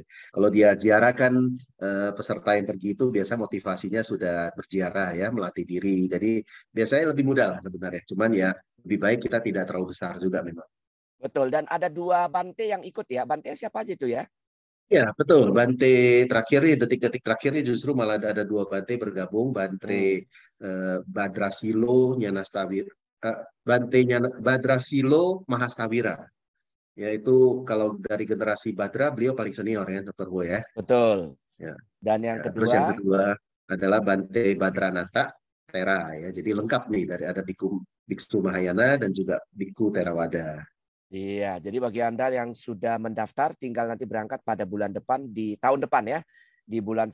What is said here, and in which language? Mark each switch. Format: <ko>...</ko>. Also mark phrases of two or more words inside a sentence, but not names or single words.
<id>Kalau dia ziarah kan peserta yang pergi itu biasa motivasinya sudah berziarah ya, melatih diri. Jadi biasanya lebih mudah lah sebenarnya. Cuman ya lebih baik kita tidak terlalu besar juga memang. Betul, dan ada 2 Bante yang ikut ya. Bante siapa aja itu ya? Ya, betul. Bante terakhir nih, detik-detik terakhir ini justru malah ada dua Bante bergabung. Hmm. Badrasilo Nyanastawira. Badrasilo Mahastawira. Yaitu kalau dari generasi Badra, beliau paling senior ya, Dr. Bo ya. Betul. Ya, Dan ya. yang Terus yang kedua, kedua adalah Bante Badranata Tera ya. Jadi lengkap nih dari ada Biksu Mahayana dan juga Biksu Theravada. iya, jadi bagi Anda yang sudah mendaftar, tinggal nanti berangkat pada bulan depan, di tahun depan ya, di bulan</id>